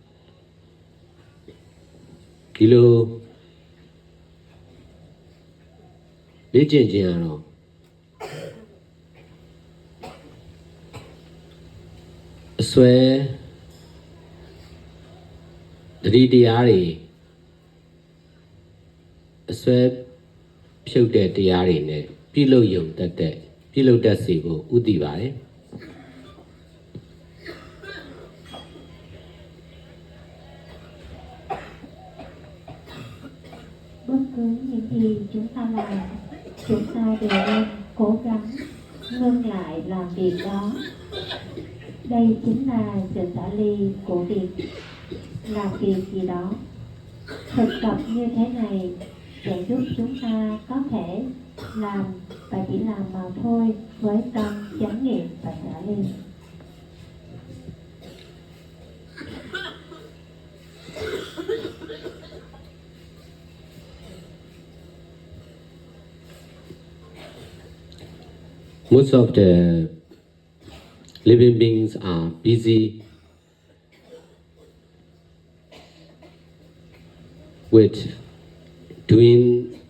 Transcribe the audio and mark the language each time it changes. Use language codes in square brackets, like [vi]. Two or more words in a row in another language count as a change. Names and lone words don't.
[my] ။ဒီလိုလေ့ကျင့်ခြင်းကတော့အစွဲတတိတရားတွေအစွဲဖြုတ်တဲ့တရားတွေနဲ့ပြုလုပ်ယုံတတ်တဲ့ပြုလုပ်တတ်စေဖို့ဥတည်ပါတယ် [vi] Bất cứ những gì chúng ta làm, chúng ta đều nên cố gắng ngưng lại làm việc đó. Đây chính là sự xả ly của việc làm việc gì đó. Thực tập như thế này sẽ giúp chúng ta có thể làm và chỉ làm mà thôi với tâm chánh niệm và xả ly. [en] Most of the living beings are busy with doing